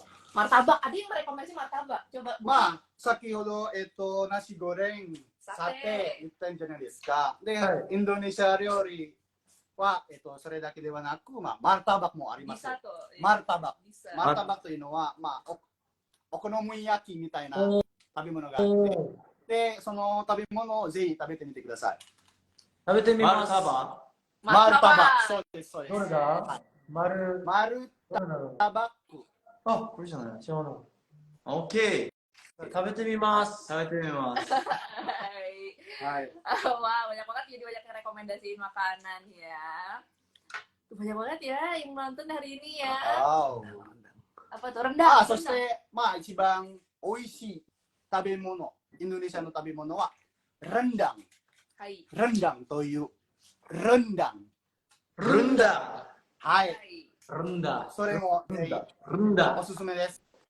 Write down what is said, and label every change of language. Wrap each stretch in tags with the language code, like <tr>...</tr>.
<id>Martabak, ada yang merekomendasi martabak. Coba.</id> <ja>先ほどナシゴレン、サテ言ったんじゃないですか。で、インドネシア料理はそれだけではなく、マルタバクもあります。マルタバクというのはお好み焼きみたいな食べ物があって、でその食べ物をぜひ食べてみてください。食べてみます。マルタバク、そうですそうです。どれだ？マルタバク。あ、これじゃない。違うの。オッケー。 食べてみます。食べてみます。はい。</ja> <id>Wah, banyak banget jadi banyak yang rekomendasiin makanan ya. Banyak banget ya yang nonton hari ini ya. Wow. Apa tuh rendang?</id> <ja>そして一番美味しい食べ物、インドネシアの食べ物はレンダン。はい。レンダンというレンダン。ルンダ。はい。ルンダ。それもぜひおすすめです。</ja>